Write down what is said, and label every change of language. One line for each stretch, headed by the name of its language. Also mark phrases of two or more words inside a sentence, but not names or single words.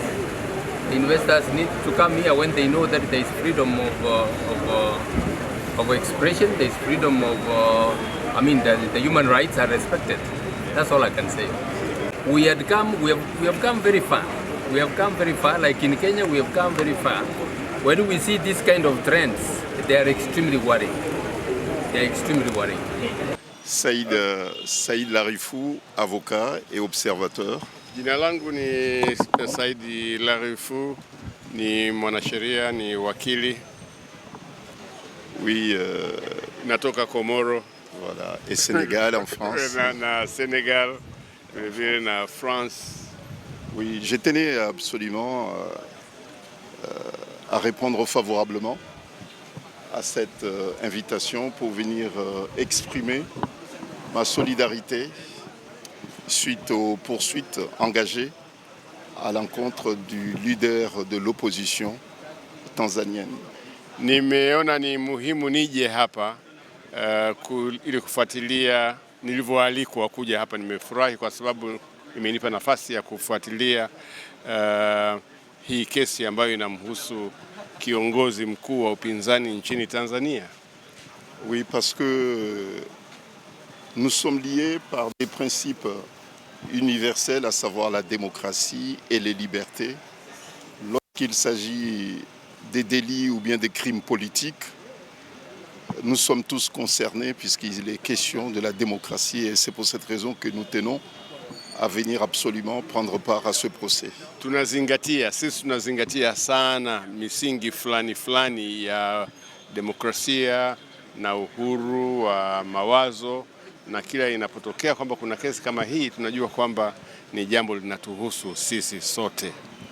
English: Investors need to come here when they know that there is freedom of expression, there is freedom of, the human rights are respected. That's all I can say. We have come very far. We have come very far, like in Kenya, we have come very far. When we see this kind of trends, they are extremely worrying. They are extremely worrying.
French: Saïd Larifou, avocat et observateur.
Swahili: Jina langu ni Said Larifou, ni mwanasheria, ni wakili.
French: Oui,
Swahili: natoka Komoro.
French: Voilà, et Sénégal en France.
Swahili: Na Sénégal, na France.
French: Oui, je tenais absolument à répondre favorablement à cette invitation pour venir exprimer ma solidarité suite aux poursuites engagées à l'encontre du leader de l'opposition tanzanienne.
Swahili: Nimeona ni muhimu nije hapa ili kufuatilia nilivyoalikwa kuja hapa. Nimefurahi kwa sababu imenipa nafasi ya kufuatilia hii kesi ambayo inamhusu kiongozi mkuu wa upinzani nchini Tanzania.
French: Oui, parce que nous sommes liés par des principes universels, à savoir la démocratie et les libertés. Lorsqu'il s'agit des délits ou bien des crimes politiques, nous sommes tous concernés puisqu'il est question de la démocratie, et c'est pour cette raison que nous tenons à venir absolument prendre part à ce procès.
Swahili: Sisi tunazingatia sana misingi fulani ya demokrasia na uhuru wa mawazo, na kila inapotokea kwamba kuna kesi kama hii tunajua kwamba ni jambo linatuhusu sisi sote.